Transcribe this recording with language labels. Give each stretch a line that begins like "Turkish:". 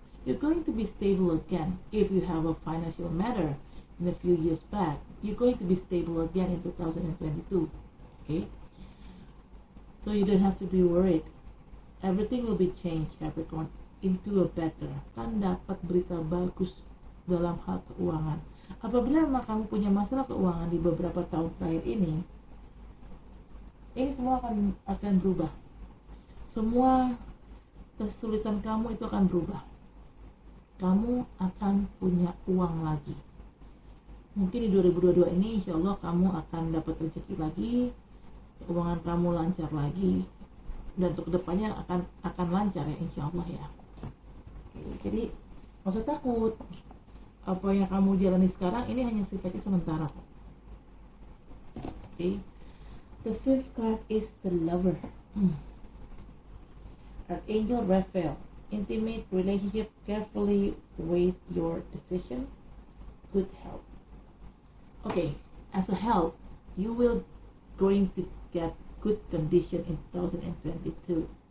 English: You're going to be stable again. If you have a financial matter in a few years back, you're going to be stable again in 2022. Okay? So you don't have to be worried. Everything will be changed, Capricorn, into a better.
Indonesian: Kan dapat berita bagus dalam hal keuangan. Apabila memang kamu punya masalah keuangan di beberapa tahun terakhir ini semua akan berubah. Semua kesulitan kamu itu akan berubah. Kamu akan punya uang lagi. Mungkin di 2022 ini insya Allah kamu akan dapat rezeki lagi, keuangan kamu lancar lagi, dan untuk kedepannya akan lancar ya insya Allah ya. Oke, jadi nggak usah takut. Apa yang kamu jalani sekarang ini hanya sifatnya sementara.
English: Okay. The fifth card is the Lover. Archangel Raphael. Intimate relationship, carefully weigh your decision. Good health. Okay, as a health, you will going to get good condition in 2022.